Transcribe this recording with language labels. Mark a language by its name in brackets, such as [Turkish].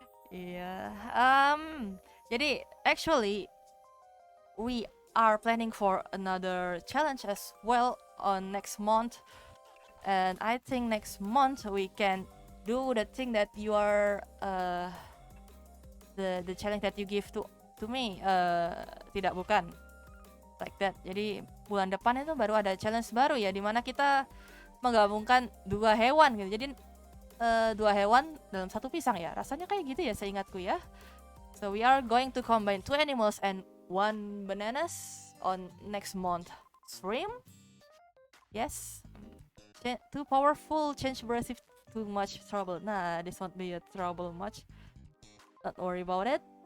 [English] Yeah. Jadi actually we are planning for another challenge as well on next month, and I think next month we can do the thing that you are the challenge that you give to me. [Indonesian] Tidak, bukan [English] like that. [Indonesian] Jadi bulan depan itu baru ada challenge baru ya, dimana kita menggabungkan dua hewan gitu. Jadi dua hewan dalam satu pisang ya. Rasanya kayak gitu ya seingatku ya. [English] So we are going to combine two animals and one bananas on next month stream. Yes. Too powerful, change brush if too much trouble. Nah, this won't be a trouble much. Don't worry about it.